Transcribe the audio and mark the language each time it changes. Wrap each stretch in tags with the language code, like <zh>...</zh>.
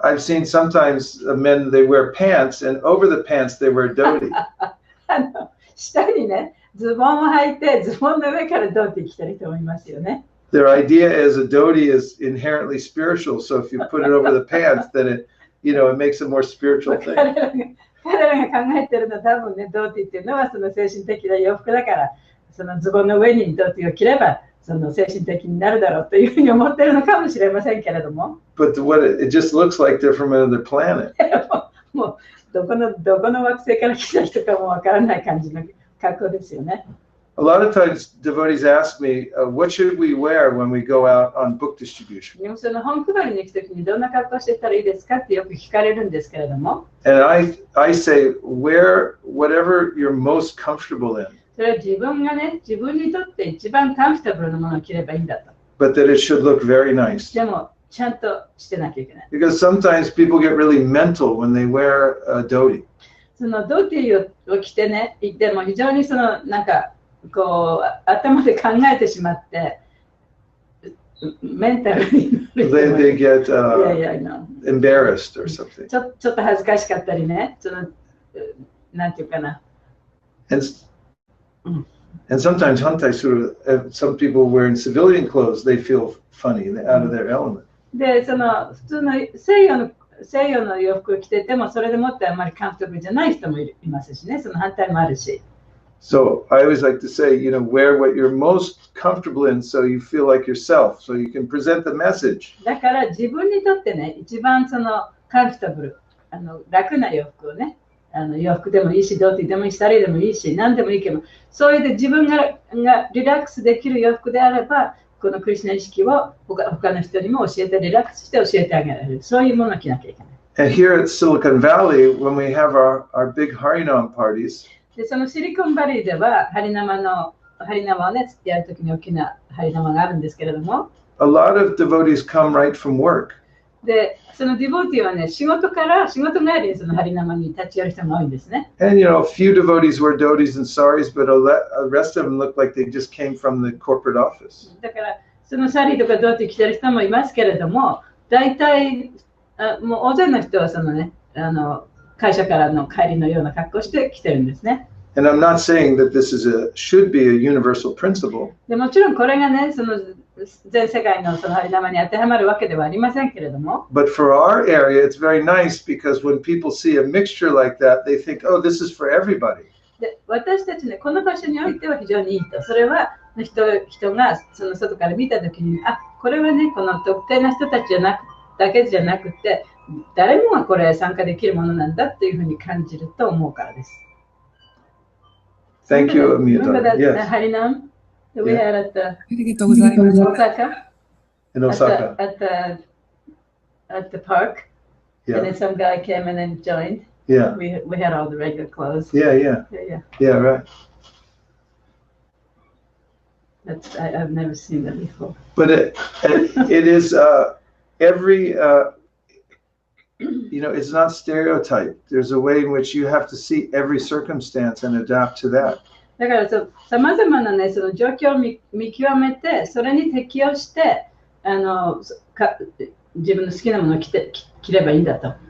<en>I've seen sometimes men, they wear pants and over the pants they wear dhoti.</en> <ja>下にね、ズボンを履いて、ズボンの上からドーティー着てる人もいますよね。</ja> <en>Their idea is a dhoti is inherently spiritual, so if you put it over the pants, then it makes a more spiritual thing.</en> <ja>彼らが考えてるのは多分ね、ドーティーっていうのはその精神的な洋服だから、そのズボンの上にドーティーを着れば、その精神的になるだろうというふうに思ってるのかもしれませんけれども。</ja> <en>But it just looks like they're from another planet.</en> <ja>もうどこの惑星から来た人かもわからない感じの格好ですよね。</ja> <en>A lot of times devotees ask me, what should we wear when we go out on book distribution?</en> <ja>でもその本配りに行くときにどんな格好してたらいいですかってよく聞かれるんですけれども。</ja> <en>And I say, wear whatever you're most comfortable in.</en> <ja>それは自分がね、自分にとって一番カンフタブルなものを着ればいいんだと。</ja> <en>But that it should look very nice.</en> <ja>でもちゃんとしてなきゃいけない。</ja> <en>Because sometimes people get really mental when they wear a dhoti.</en> <ja>そのドーティーを着てね、行っても非常になんかこう頭で考えてしまってメンタルになる。</ja> <en>They get embarrassed or something.</en> <ja>ちょっと恥ずかしかったりね、なんていうかな。</ja> <en>And sometimes some people wearing civilian clothes, they feel funny, they're out of their element.</en> <ja>で、普通の西洋の洋服を着てても、それでもってあまりカンフタブルじゃない人もいますしね、その反対もあるし。</ja> <en>So I always like to say, wear what you're most comfortable in so you feel like yourself, so you can present the message.</en> <ja>だから自分にとってね、一番カンフタブル、楽な洋服をね、洋服でもいいし、ドーティーでもいいし、サリーでもいいし、何でもいいけど、そういう自分がリラックスできる洋服であれば、このクリシュナ意識を他の人にも教えて、リラックスして教えてあげられる。そういうものを着なきゃいけない。</ja> <en>And here at Silicon Valley, when we have our big Harinam parties,</en> <ja>で、そのシリコンバリーでは、ハリナマをね、やるときに大きなハリナマがあるんですけれども、</ja> <en>a lot of devotees come right from work.</en> <ja>で、そのディボーティーはね、仕事帰りにそのハリナマに立ち寄る人が多いんですね。</ja> <en>And a few devotees wear dhotis and saris, but the rest of them look like they just came from the corporate office.</en> <ja>だから、そのサリーとかドーティー着てる人もいますけれども、大体、もう大勢の人はそのね、会社からの帰りのような格好をして着てるんですね。</ja> <en>And I'm not saying that this should be a universal principle.</en> <ja>でもちろんこれがね、全世界のハリナマに当てはまるわけではありませんけれども。</ja> <en>But for our area, it's very nice because when people see a mixture like that, they think, oh, this is for everybody.</en> <ja>で、私たちね、この場所においては非常にいいと。それは人がその外から見たときに、これはね、この特定な人たちだけじゃなくて、誰もがこれ参加できるものなんだっていうふうに感じると思うからです。</ja> <en>Thank you, Amita. Remember that Yes. Harinam that we had at the</en> <ja>ありがとうございます。</ja> <en>Osaka? In Osaka. At the park. And Yeah. then some guy came and then joined. Yeah. We had all the regular clothes. Yeah. Yeah, right. I've never seen that before. But it is every it's not stereotyped. There's a way in which you have to see every circumstance and adapt to that.</en> <ja>だからさまざまなね、その状況を見極めて、それに適応して、自分の好きなものを着ればいいんだと。</ja>